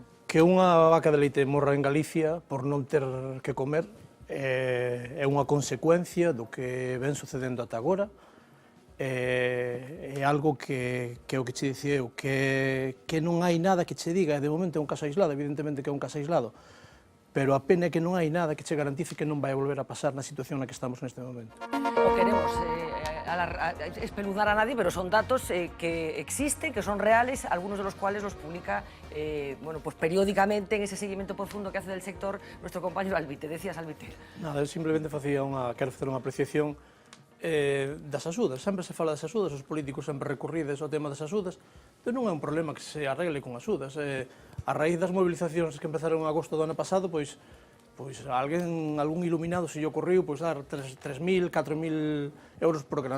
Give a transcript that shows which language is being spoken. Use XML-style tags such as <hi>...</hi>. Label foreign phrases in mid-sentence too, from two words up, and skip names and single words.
<gl>Que unha vaca de leite morra en Galicia por non ter que comer é unha consecuencia do que ven sucedendo ata agora, é algo que o que che dicía eu, que non hai nada que che diga, de momento é un caso aislado, evidentemente que é un caso aislado, pero a pena é que non hai nada que che garantice que non vai volver a pasar na situación na que estamos neste momento.</gl> <es>O queremos espeluznar a nadie, pero son datos que existen, que son reales, algunos de los cuales los publica bueno, pues periódicamente en ese seguimiento profundo que hace del sector nuestro compañero Albite. Decías, Albite.</es> <gl>Nada, eu simplemente quero facer unha apreciación das axudas. Sempre se fala das axudas, os políticos sempre recurrides ao tema das axudas, pero non é un problema que se arregle con axudas. A raíz das movilizacións que empezaron en agosto do ano pasado, pois algún iluminado se lle ocorreu dar 3.000, 4.000 euros por grans.</gl>